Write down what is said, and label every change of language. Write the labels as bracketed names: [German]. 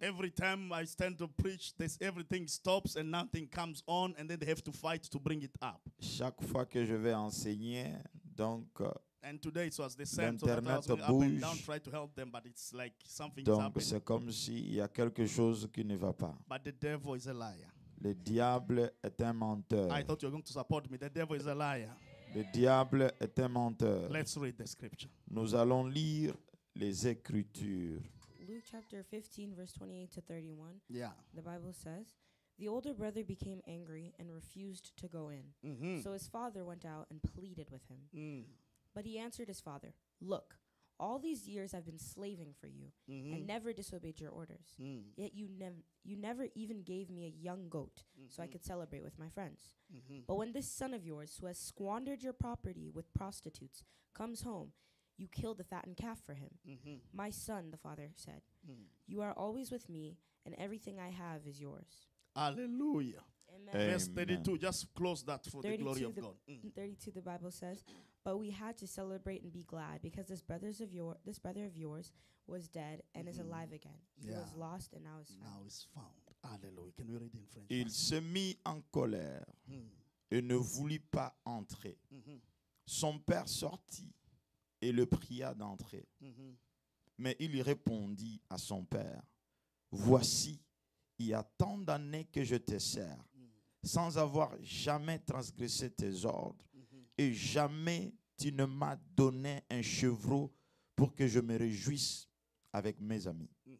[English] Every time I stand to preach, everything stops and nothing comes on, and then they have to fight to bring it up. [French] Chaque fois que je vais enseigner, donc [English] And today it was the same, so that I was [French] L'Internet [English] going up and down, [French] bouge. [English] try to help them, but it's like something is [French] donc [English] happening. [French] c'est comme s'il y a quelque chose qui ne va pas. [English] But the devil is a liar. [French] Le diable est un menteur. [English] I thought you were going to support me. The devil is a liar. [French] Le diable est un menteur. [English] Let's read the scripture. [French] Nous allons lire les Écritures. [English] Luke chapter 15, verse 28 to 31, Yeah. the Bible says, "The older brother became angry and refused to go in. Mm-hmm. So his father went out and pleaded with him. But he answered his father, 'Look, all these years I've been slaving for you and never disobeyed your orders. Yet you never even gave me a young goat so I could celebrate with my friends. But when this son of yours, who has squandered your property with prostitutes, comes home, you kill the fattened calf for him.' 'My son,' the father said, 'you are always with me, and everything I have is yours.'" Hallelujah. Amen. Verse Amen. 32. Just close that for the glory 32, of the, God. 32, the Bible says, "But we had to celebrate and be glad because this brother of yours was dead and is alive again. He Yeah. was lost and now is found." Now it's found. Hallelujah. Can we read in French? [French] Il se mit en colère et ne voulut pas entrer. Son père sortit et le pria d'entrer. Mais il répondit à son père, « Voici, il y a tant d'années que je te sers, sans avoir jamais transgressé tes ordres, et jamais tu ne m'as donné un chevreau pour que je me réjouisse avec mes amis.